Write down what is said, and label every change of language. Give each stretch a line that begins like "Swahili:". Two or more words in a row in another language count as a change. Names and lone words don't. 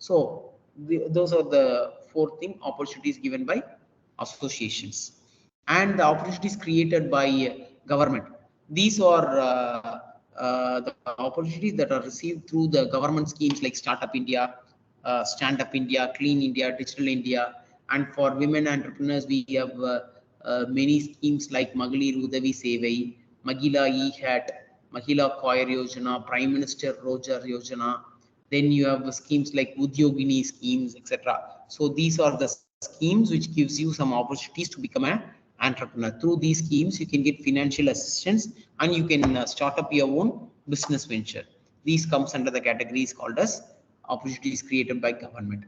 English: So Those are the 4 opportunities given by associations, and the opportunities created by government. These are the opportunities that are received through the government schemes like Startup India, Stand Up India, Clean India, Digital India. And for women entrepreneurs, we have many schemes like Magalir Udavi Sevai, Mahila E-Hat, Mahila Koir Yojana, Prime Minister Rojar Yojana. Then you have schemes like Udyogini schemes, etc. So these are the schemes which gives you some opportunities to become an entrepreneur. Through these schemes, you can get financial assistance and you can start up your own business venture. These comes under the categories called as opportunities created by government.